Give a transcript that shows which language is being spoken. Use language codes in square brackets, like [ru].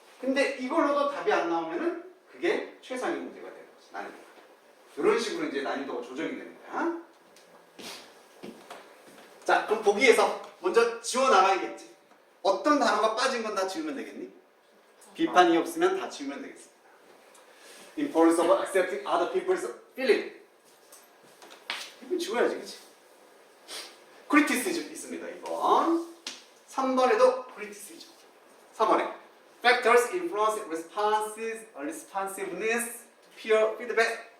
[ko] 근데 이걸로도 답이 안 나오면은 그게 최상의 문제가 되는 거지. 난이도가. 이런 식으로 이제 난이도가 조정이 되는 거야. 자, 그럼 보기에서 먼저 지워나가야겠지. 어떤 단어가 빠진 건 다 지우면 되겠니? 비판이 없으면 다 지우면 되겠습니다. [en] Importance of accepting other people's feeling. [ko] 이거 지워야지, 그치? Criticism 있습니다, 2번. 3번에도 criticism. [en] 4번에 Factors influence responsiveness to peer feedback.